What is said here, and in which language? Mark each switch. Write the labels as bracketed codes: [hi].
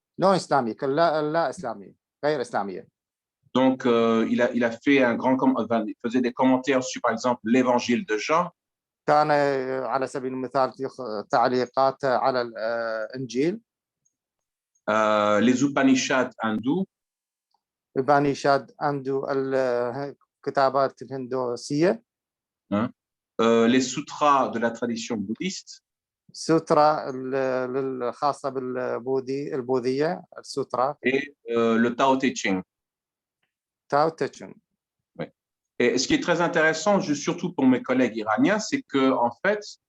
[fr] Non islamique, [ar] لا إسلامية, غير إسلامية. [fr] Donc, il a fait il faisait des commentaires sur, par exemple, l'évangile de Jean. [ar] كان على سبيل المثال تعليقات على الإنجيل. [fr] Les Upanishads hindous. Upanishad hindou, [ar] الكتابات الهندوسية. [fr] Les sutras de la tradition bouddhiste. [ar] سوترا الخاصة البوذية السوترا. [fr] Et le Tao Te Ching. Tao Te Ching. Oui. Et ce qui est très intéressant, surtout pour mes collègues iraniens, c'est que en fait,